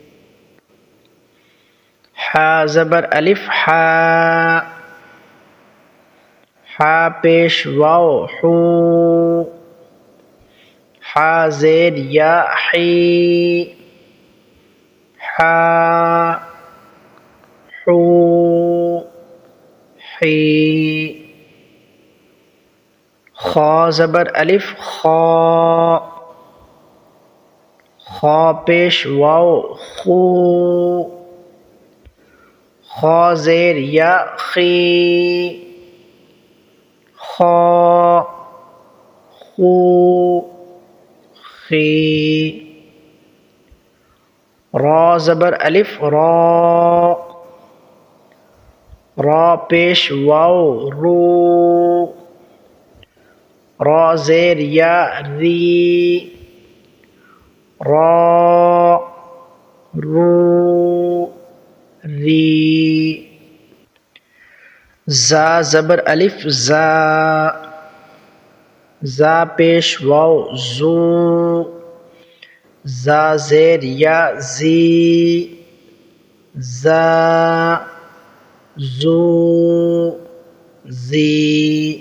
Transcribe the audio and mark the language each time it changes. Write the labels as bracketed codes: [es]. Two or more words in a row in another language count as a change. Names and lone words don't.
[ur] حا زبر الف حا، حا پیش واو حو، حا زیر یا حی، حا حو حی۔ خا زبر الف خا، خا پیش واو خو، خا زیر یا خی، خا خو خی۔ را زبر الف را، را پیش واو رو، را زیر یا ری، را رو ری۔ زا زبر الف زا، زا پیش واو زو، زا زیر یا زی، زا زو زی۔